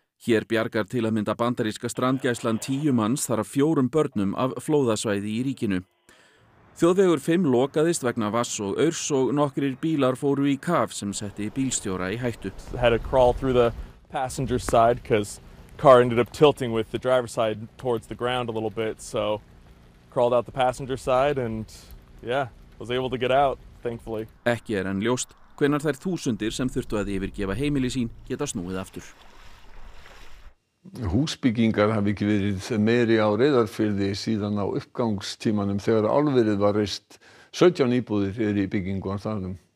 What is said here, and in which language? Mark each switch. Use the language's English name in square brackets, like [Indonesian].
[Icelandic] Hér bjargar til að mynda bandaríska strandgæslan 10 manns þar af 4 börnum af flóðasvæði í ríkinu. Þjóðvegur 5 lokaðist vegna vatns og aurs og nokkrir bílar fóru í kaf sem setti bílstjóra í hættu. [English] Had to crawl through the passenger side because car ended up tilting with the driver's side towards the ground a little bit, so crawled out the passenger side and was able to get out, thankfully. [Icelandic] Ekki enn ljóst hvenær þær þúsundir sem þurftu að yfirgefa heimili sín geta snúið aftur. Húsbyggingar hafi ekki verið meiri á Reyðarfirði síðan á uppgangstímanum þegar álverið var reist. 17 íbúðir eru í byggingu á staðnum.